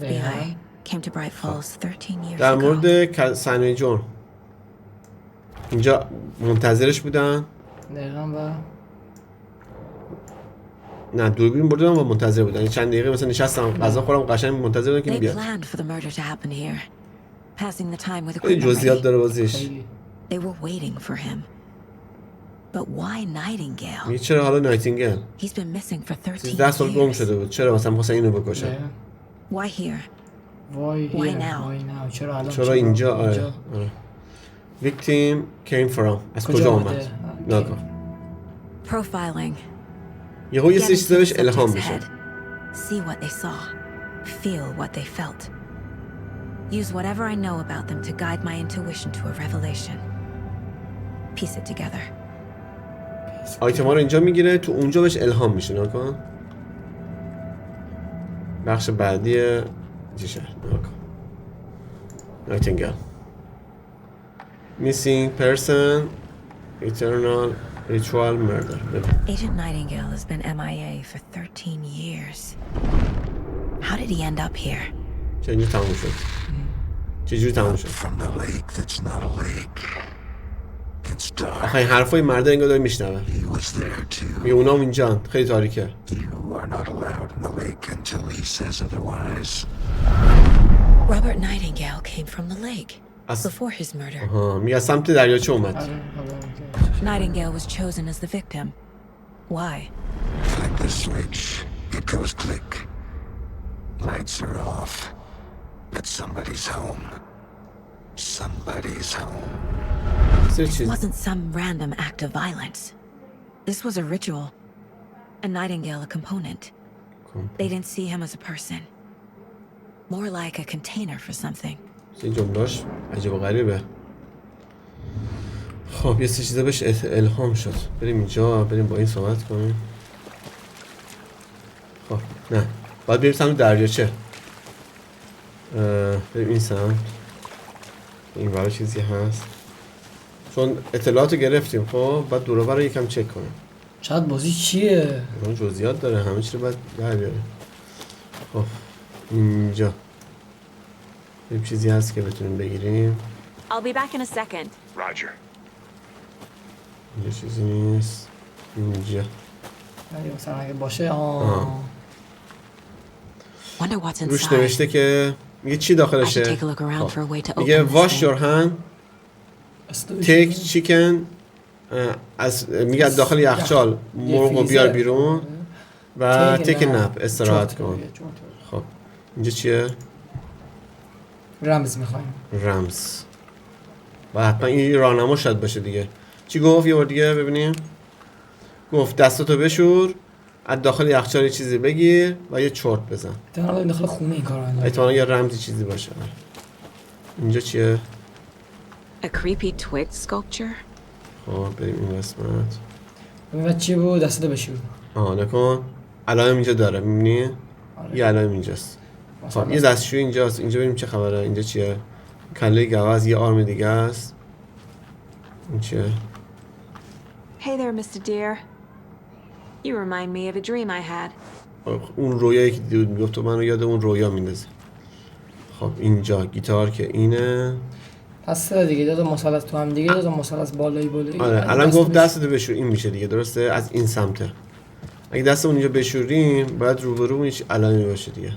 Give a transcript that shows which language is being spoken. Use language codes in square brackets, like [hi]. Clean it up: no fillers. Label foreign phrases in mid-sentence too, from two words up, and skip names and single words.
[fa] در مورد سنوی جون اینجا منتظرش بودن. دقیقا و نه دوربین بردن و منتظر بودن. چند دقیقه مثلا نشستم غذا خوردم قشنگ منتظر بودن که بیاد. خیلی جزئیات داره بازیش. [en] They were waiting for him. But why Nightingale? [fa] چرا حالا نایتینگل؟ [en] He's been missing for 13 years. [fa] 10 سال گم شده بود. چرا مثلا خواستن اینو بکشن؟ [en] Why here? Why now? [fa] چرا اینجا؟ آره. [en] Victim came from. [fa] از کجا اومد؟ نگاه. [en] Profiling. [fa] یه چیزی بهش الهام میشه. [en] See what they saw. Feel what they felt. Use whatever I know about them to guide my intuition to a revelation. Piece it together. [fa] آیتما رو اینجا میگیره تو اونجا بهش الهام میشه. نکن. بخش بعدی چیشه؟ نکن. نایتینگل. [en] Missing person. Eternal ritual murder. Agent Nightingale has been MIA for 13 years. How did he end up here? [fa] چجوری تموم شد؟ چجوری تموم شد؟ آخه حرفای مرده انگار داره میشنوه. میگه اونام اینجان خیلی تاریکه. [en] Robert Nightingale came from the lake before his murder. [fa] میگه سمت دریاچه اومد. [en] Nightingale was chosen as the victim. Why? Like the switch, it goes click. Lights are off. But somebody's home. Somebody's home. This wasn't some random act of violence. This was a ritual. And Nightingale a component. They didn't see him as a person. More like a container for something. [fa] این جملاش عجیب و غریبه. خب یه سه چیزا بهش الهام شد. بریم اینجا بریم با این صحبت کنیم. خب نه باید بریم سمت دریاچه. بریم این سمت. این برای چیزی هست چون اطلاعاتو گرفتیم. خب بعد دور و بر رو یکم چک کنیم. شاید بازی چیه؟ اون جزئیات داره همه چی رو باید در بیاره. خب اینجا یه چیزی هست که بتونیم بگیریم. [en] I'll be back in a second. Roger. [fa] اینجا چیزی نیست. اینجا مثلا اگه باشه روش نوشته که میگه چی داخلشه. میگه [en] wash your hand take chicken [fa] از میگه داخل یخچال مرغ بیار بیرون و [en] take a nap [fa] استراحت کن. خب اینجا چیه؟ رمز میخوایم. رمز و حتما این راهنما شاید باشه دیگه. چی گفت یه بار دیگه ببینیم. گفت دستاتو بشور از داخل یخچال چیزی بگیر و یه چرت بزن. احتمالاً داخل خونه این کارو انجام. احتمالاً یه رمزی چیزی باشه. اینجا چیه؟ [en] A creepy twig sculpture. [fa] خب بریم این قسمت. ببین چی بود دستاتو بشور. نکن. علائم اینجا داره می‌بینی؟ یه علائم اینجاست. خب یه دستشوی اینجاست. اینجا ببینیم چه خبره. اینجا چیه؟ کله گوز یه آرم دیگه است. این چیه؟ [en] Hey there, Mr. Deer. You remind me of a dream I had. [fa] اون رویایی که دیدم میگفت تو منو یاد اون رویا میندازه. خب اینجا گیتار که اینه. پس دیگه دو تا مثلث تو هم دیگه دو تا مثلث بالایی. آره الان گفت دستتو بشور این میشه دیگه درسته از این سمته. اگه دستمون اینجا بشوریم باید روبرومون هیچ علائمی باشه دیگه.